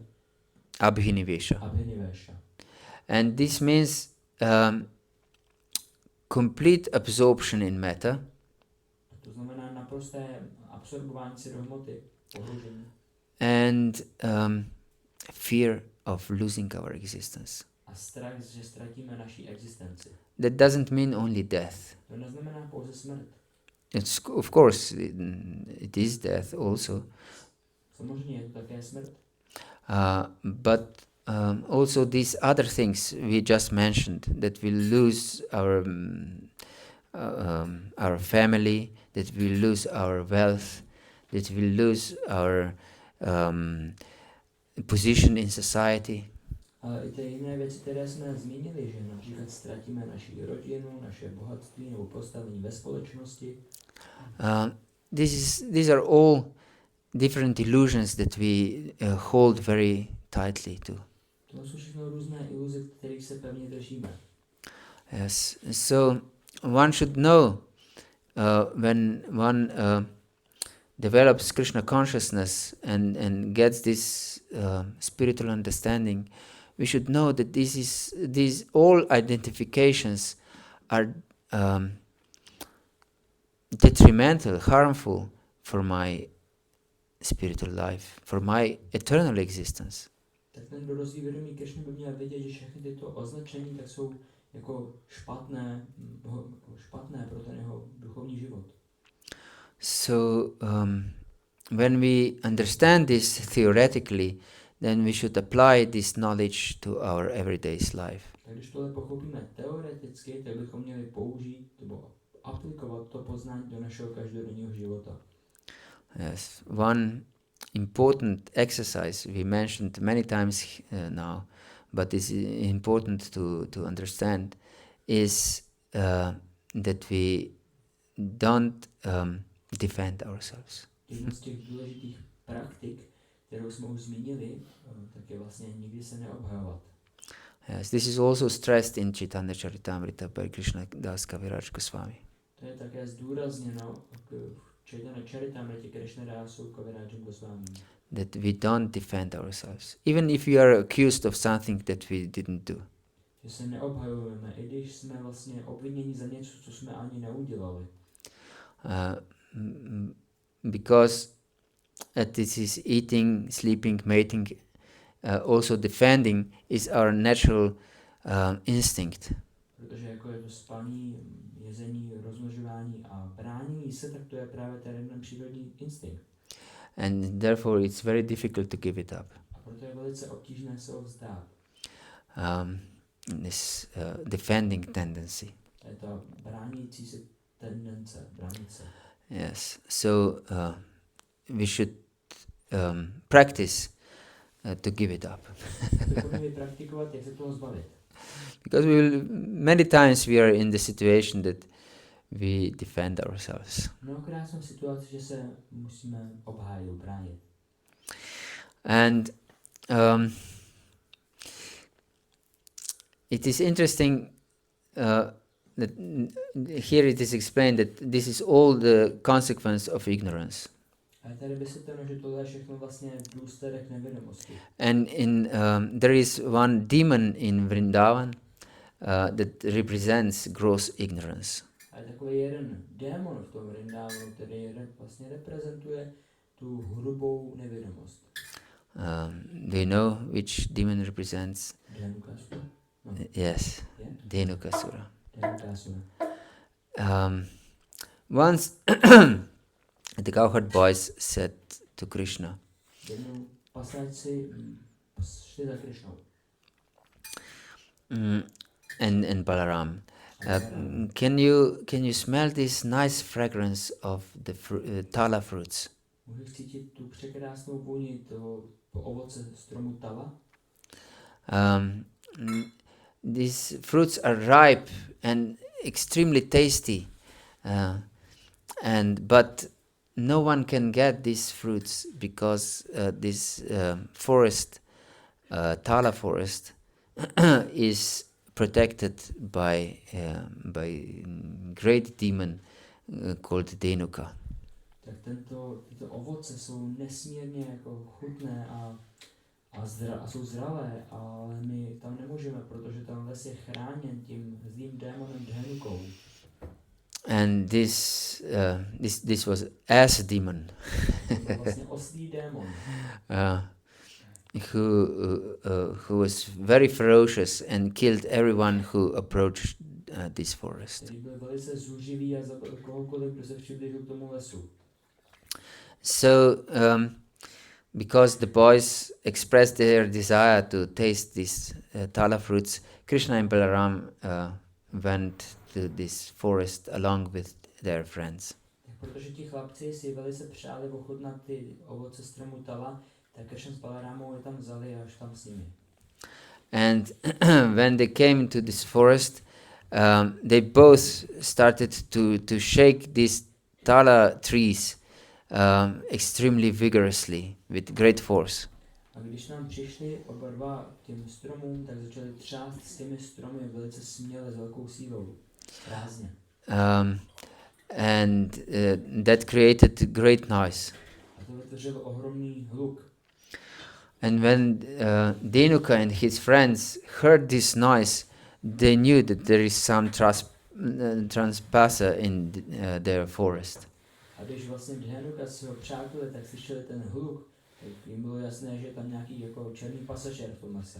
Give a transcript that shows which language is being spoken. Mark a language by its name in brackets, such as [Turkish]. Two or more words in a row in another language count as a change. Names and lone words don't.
[English] Abhinivesha. abhinivesha. And this means complete absorption in matter. [Czech] To znamená naprosté absorbování se do hmoty, ohrožení. [English] And fear of losing our existence. [Czech] A strach, že ztratíme naši existenci. [English] That doesn't mean only death. [Czech] To neznamená pouze smrt. [English] It's, of course, it is death also. [Czech] Samozřejmě je to také smrt. [English] But also these other things we just mentioned, that we lose our family, that we lose our wealth, that we lose our position in society. [Czech] Ale i ty jiné věci, které jsme zmínili, že například ztratíme naši rodinu, naše bohatství nebo postavení ve společnosti. [English] These are all different illusions that we hold very tightly to. [Czech] To jsou všechno různé iluze, kterých se pevně držíme. [English] Yes, so one should know when one develops Krishna consciousness and gets this spiritual understanding, we should know that these all identifications are detrimental, harmful for my spiritual life, for my eternal existence. [Czech] Tak ten, kdo rozvíjí vědomí Krishny, by měl vědět, že všechny tyto označení tak jsou jako špatné pro ten jeho duchovní život. [English] So when we understand this theoretically, then we should apply this knowledge to our everyday's life. [Czech] Tak když tohle pochopíme teoreticky, tak bychom měli použít nebo aplikovat to poznání do našeho každodenního života. [English] Yes, one important exercise we mentioned many times now, but is important to understand, is that we don't defend ourselves. [Czech] Jedna z těch důležitých praktik, kterou jsme už zmínili, tak je vlastně nikdy se neobhajovat. [English] Yes, this is also stressed in Chaitanya Charitamrita by Krishna Das Kaviraj Goswami. [Czech] To je také zdůrazněno v Chaitanya Charitamritě Krishnadásu Kavirajem Goswami. [English] That we don't defend ourselves, even if we are accused of something that we didn't do. [Czech] Že se neobhajujeme, i když jsme vlastně obviněni za něco, co jsme ani neudělali. [English] Because this is eating, sleeping, mating, also defending is our natural instinct. [Czech] Protože jako je to spaní, jezení, rozmnožování a bránění se, tak to je právě ten přírodní instinkt. [English] And therefore it's very difficult to give it up. [Czech] A proto je velice obtížné se ho vzdát. [English] This defending tendency. [Czech] To je ta bránící se tendence, bránice. [English] Yes, so we should practice to give it up. [Czech] Praktikovat, jak se toho zbavit. [English] Because many times we are in the situation that we defend ourselves. [Czech] Mnohokrát jsme v situaci, že se musíme obhájit, bránit. [English] And it is interesting that here it is explained that this is all the consequence of ignorance. [Czech] A tady vysvětleno, že tohle je všechno vlastně důsledek nevědomosti. [English] And there is one demon in Vrindavan that represents gross ignorance. [Czech] A je takový jeden démon v tom Vrindavanu, který vlastně reprezentuje tu hrubou nevědomost. [English] Do you know which demon represents? Dhenukasura? No. Yes, Yeah? Dhenukasura. Dhenukasura. Once the cowherd boys said to Krishna, [Czech] Jednou pasáci šli za Krišnou. [English] And Balaram, can you smell this nice fragrance of the tala fruits? [Czech] Můžeš cítit tu překrásnou vůni toho ovoce stromu tala? [English] These fruits are ripe and extremely tasty, but no one can get these fruits because this forest, tala forest, is protected by great demon called Dhenuka. [Czech] Tak tyto ovoce jsou nesmírně jako chutné a jsou zdravé, ale my tam nemůžeme, protože tam les je chráněn tím zlým démonem Dhenukou. [English] And this was as demon. [Czech] Vlastně oslý démon. [English] Who was very ferocious and killed everyone who approached this forest. [Czech] Který byl velice zúživý a zabil kohokoliv, kdo se přiblížil k tomu lesu. [English] So, because the boys expressed their desire to taste these tala fruits, Krishna and Balaram went to this forest along with their friends. [Czech] Protože ti chlapci si velice přáli ochutnat ty ovoce stromu tala, tak Krishna s Balaramou je tam vzali až tam s nimi. [English] And when they came to this forest, they both started to shake these tala trees extremely vigorously, with great force. [Czech] A když nám přišli oba dva těm stromům, tak začali třást s těmi stromy velice směle, s velkou sílou, rázně. [English] And that created great noise. [Czech] A to vytvořilo ohromný hluk. [English] And when Dhenuka and his friends heard this noise, they knew that there is some trespasser in their forest. [Czech] A když vlastně Dhenuka s jeho přáteli, tak slyšeli ten hluk, tak jim bylo jasné, že je tam nějaký jako černý pasažér v tom lese.